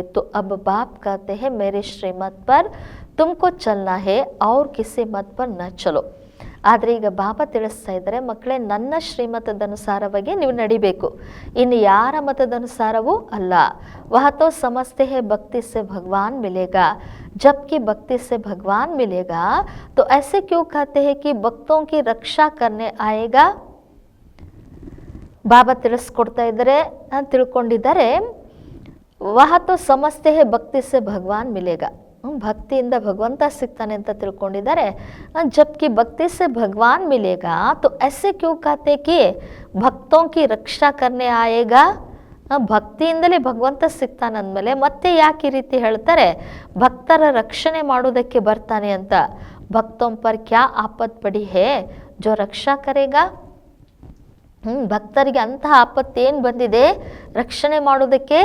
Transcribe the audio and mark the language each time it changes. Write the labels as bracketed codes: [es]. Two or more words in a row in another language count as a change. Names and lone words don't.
[hi] तो अब बाप कहते हैं मेरे श्रीमत पर तुमको चलना है और किसी मत पर न चलो. [kn] ಆದರೆ ಈಗ ಬಾಬಾ ತಿಳಿಸ್ತಾ ಇದ್ದಾರೆ, ಮಕ್ಕಳೇ ನನ್ನ ಶ್ರೀಮತದನುಸಾರವಾಗಿ ನೀವು ನಡಿಬೇಕು, ಇನ್ನು ಯಾರ ಮತದನುಸಾರವೂ ಅಲ್ಲ. [hi] वह तो समझते हैं भक्ति से भगवान मिलेगा, जबकि भक्ति से भगवान मिलेगा तो ऐसे क्यों कहते हैं कि भक्तों की रक्षा करने आएगा. [kn] ಬಾಬಾ ತಿಳಿಸ್ಕೊಡ್ತಾ ಇದ್ದಾರೆ, ತಿಳ್ಕೊಂಡಿದ್ದಾರೆ. [hi] वह तो समझते हैं भक्ति से भगवान मिलेगा, [kn] ಭಕ್ತಿಯಿಂದ ಭಗವಂತ ಸಿಗ್ತಾನೆ ಅಂತ ತಿಳ್ಕೊಂಡಿದ್ದಾರೆ. [hi] जबकि भक्ति से भगवान मिलेगा तो ऐसे क्यों कहते कि ಭಕ್ತೋं की ರಕ್ಷಾ करने आएगा. [kn] ಭಕ್ತಿಯಿಂದಲೇ ಭಗವಂತ ಸಿಗ್ತಾನಂದ್ಮೇಲೆ ಮತ್ತೆ ಯಾಕೆ ಈ ರೀತಿ ಹೇಳ್ತಾರೆ, ಭಕ್ತರ ರಕ್ಷಣೆ ಮಾಡೋದಕ್ಕೆ ಬರ್ತಾನೆ ಅಂತ. [hi] भक्तों पर क्या आपत पड़ी है जो रक्षा करेगा. [kn] ಭಕ್ತರಿಗೆ ಅಂತಹ ಆಪತ್ತೇನು ಬಂದಿದೆ ರಕ್ಷಣೆ ಮಾಡೋದಕ್ಕೆ.